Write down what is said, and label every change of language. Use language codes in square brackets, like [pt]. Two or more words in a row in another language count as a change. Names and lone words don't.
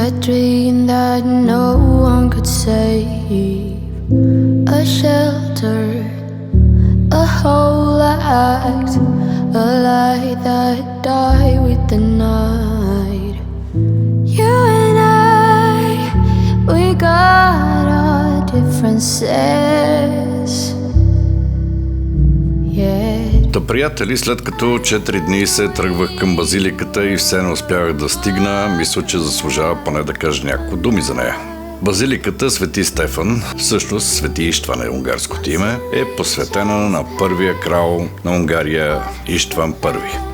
[en] dream that no one could save, a shelter, a whole act, a light that died with the night. You and we got our differences. [bg] Та, приятели, след като 4 дни се тръгвах към базиликата и все не успявах да стигна, мисля, че заслужава поне да кажа няколко думи за нея. Базиликата Свети Стефан, всъщност Свети Иштван е унгарското име, е посветена на първия крал на Унгария Иштван I.